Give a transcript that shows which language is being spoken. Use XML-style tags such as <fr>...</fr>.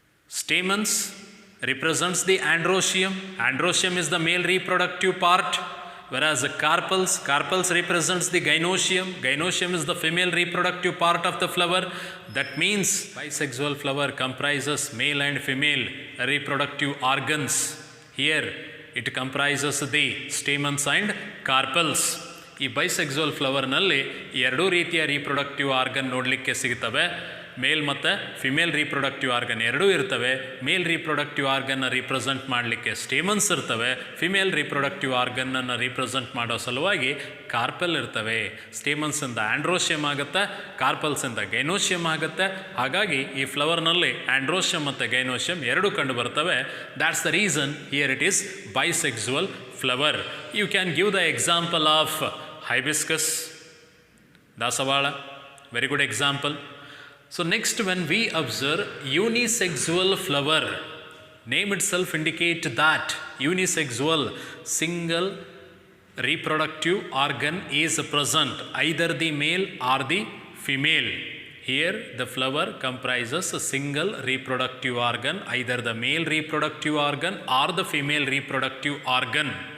<en>Stamens represents the androecium. Androecium is the male reproductive part, whereas the carpels represents the gynoecium. Gynoecium is the female reproductive part of the flower. That means bisexual flower comprises male and female reproductive organs. Here it comprises the stamens and carpels.</en> <kn>ಈ bisexual ಫ್ಲವರ್ನಲ್ಲಿ ಎರಡೂ ರೀತಿಯ reproductive organ ನೋಡಲಿಕ್ಕೆ ಸಿಗ್ತವೆ. ಮೇಲ್ ಮತ್ತು female reproductive organ ಎರಡೂ ಇರ್ತವೆ. ಮೇಲ್ reproductive ಆರ್ಗನ್ನ represent ಮಾಡಲಿಕ್ಕೆ stamens ಇರ್ತವೆ. ಫಿಮೇಲ್ ರೀಪ್ರೊಡಕ್ಟಿವ್ ಆರ್ಗನ್ನನ್ನು ರಿಪ್ರೆಸೆಂಟ್ ಮಾಡೋ ಸಲುವಾಗಿ ಕಾರ್ಪೆಲ್ ಇರ್ತವೆ. ಸ್ಟೇಮನ್ಸಿಂದ ಆಂಡ್ರೋಶಿಯಮ್ ಆಗುತ್ತೆ, ಕಾರ್ಪಲ್ಸಿಂದ ಗೈನೋಶಿಯಮ್ ಆಗುತ್ತೆ. ಹಾಗಾಗಿ ಈ ಫ್ಲವರ್ನಲ್ಲಿ ಆಂಡ್ರೋಶಿಯಮ್ ಮತ್ತು ಗೈನೋಶಿಯಮ್ ಎರಡೂ ಕಂಡು ಬರ್ತವೆ.</kn> <en>That's the reason here it is bisexual flower. You can give the example of hibiscus, dasavala, very good example. So next, when we observe unisexual flower, name itself indicate that unisexual, single reproductive organ is present, either the male or the female. Here the flower comprises a single reproductive organ, either the male reproductive organ or the female reproductive organ.</en>